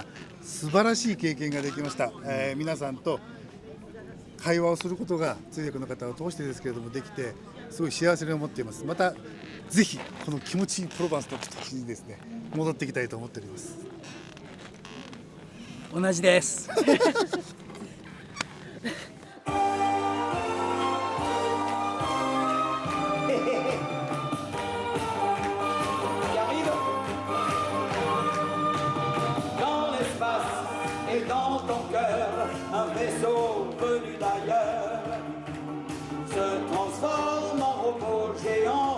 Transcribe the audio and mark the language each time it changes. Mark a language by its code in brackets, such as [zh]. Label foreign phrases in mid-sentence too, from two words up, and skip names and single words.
[ja] 素晴らしい経験ができました。皆さんと会話をすることが通訳の方を通してですけれどもできてすごい幸せに思っています。またぜひこの気持ちいいプロバンスの土地にですね戻っていきたいと思っております。同じです。 [fr] Dans ton cœur, un vaisseau venu d'ailleurs se transforme en robot géant.